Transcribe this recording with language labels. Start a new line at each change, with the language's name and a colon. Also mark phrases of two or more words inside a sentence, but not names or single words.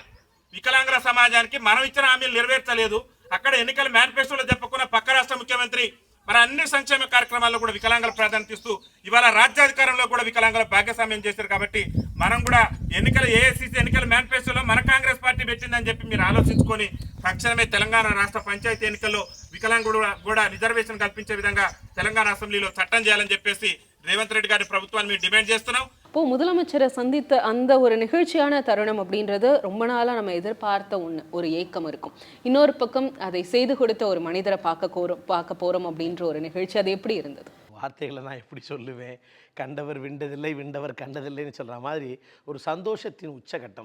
Telugu: వికలాంగుల సమాజానికి మనం ఇచ్చిన హామీలు నెరవేర్చలేదు, అక్కడ ఎన్నికల మేనిఫెస్టోలో చెప్పకున్న పక్క రాష్ట్ర ముఖ్యమంత్రి మరి అన్ని సంక్షేమ కార్యక్రమాల్లో కూడా వికలాంగుల ప్రాధాన్యత ఇస్తూ ఇవాళ రాజ్యాధికారంలో కూడా వికలాంగుల భాగస్వామ్యం చేశారు. కాబట్టి మనం కూడా ఎన్నికల ఏఐసిసి ఎన్నికల మేనిఫెస్టోలో మన కాంగ్రెస్ పార్టీ పెట్టిందని చెప్పి మీరు ఆలోచించుకొని తక్షణమే తెలంగాణ రాష్ట్ర పంచాయతీ ఎన్నికల్లో వికలాంగులు కూడా రిజర్వేషన్ కల్పించే విధంగా తెలంగాణ అసెంబ్లీలో చట్టం చేయాలని చెప్పేసి రేవంత్ రెడ్డి గారి ప్రభుత్వాన్ని మేము డిమాండ్ చేస్తున్నాం.
Tamil: இப்போ முதலமைச்சரை சந்தித்த அந்த ஒரு நிகழ்ச்சியான தருணம் அப்படின்றது ரொம்ப நாளாக நம்ம எதிர்பார்த்த ஒரு ஏக்கம் இருக்கும். இன்னொரு பக்கம் அதை செய்து கொடுத்த ஒரு மனிதரை பார்க்க போறோம் அப்படின்ற ஒரு நிகழ்ச்சி, அது எப்படி இருந்தது? வார்த்தைகளை நான் எப்படி சொல்லுவேன்? கண்டவர் விண்டதில்லை, விண்டவர் கண்டதில்லைன்னு சொல்கிற மாதிரி ஒரு சந்தோஷத்தின் உச்சகட்டம்.